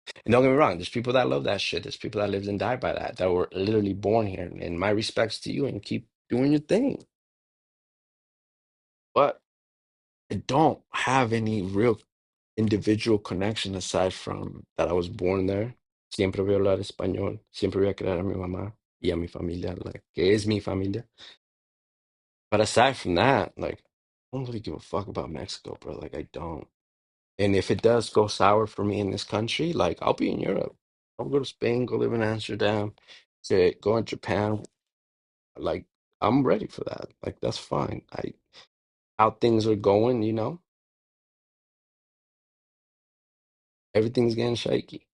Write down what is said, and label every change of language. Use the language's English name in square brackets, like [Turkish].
[English] And don't get me wrong, there's people that love that shit. There's people that lived and died by that were literally born here. And my respects to you and keep doing your thing. But I don't have any real individual connection aside from that I was born there. [Spanish] Siempre voy a hablar español. Siempre voy a querer a mi mamá y a mi familia, like, que es mi familia. [English] But aside from that, like, I don't really give a fuck about Mexico, bro. Like, I don't. And if it does go sour for me in this country, like, I'll be in Europe. I'll go to Spain, go live in Amsterdam, to go in Japan. Like, I'm ready for that. Like, that's fine. How things are going, everything's getting shaky.